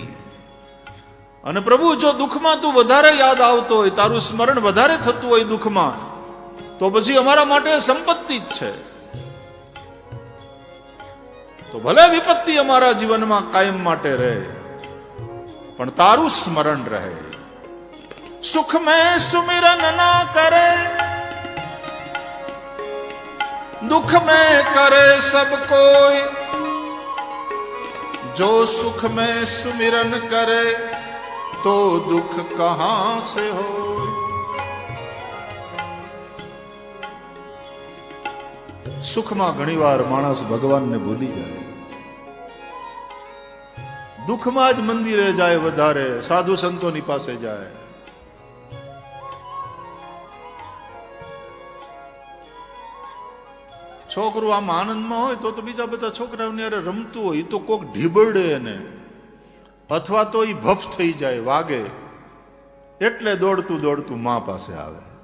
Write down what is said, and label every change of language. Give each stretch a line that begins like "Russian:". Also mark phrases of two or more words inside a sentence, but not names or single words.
Gujarati: અને પ્રભુ, જો દુઃખમાં તું વધારે યાદ આવતો હોય, તારું સ્મરણ વધારે થતું હોય દુઃખમાં, તો પછી અમારા માટે સંપત્તિ જ છે. તો ભલે વિપત્તિ અમારા જીવનમાં કાયમ માટે રહે, પણ તારું સ્મરણ રહે.
Hindi: सुख में सुमिरन ना करे, दुख में करे सब कोई, जो सुख में सुमिरन करे तो दुख कहां से हो.
Gujarati: સુખમાં ઘણીવાર માણસ ભગવાનને ભૂલી જાય, દુઃખમાં જ મંદિરે જાય, વધારે સાધુ સંતોની પાસે જાય. છોકરું આમ આનંદમાં હોય તો બીજા બધા છોકરાઓની હારે રમતું હોય, તો કોક ઢીબડે એને, અથવા તો એ ભફ થઈ જાય, વાગે, એટલે દોડતું દોડતું મા પાસે આવે.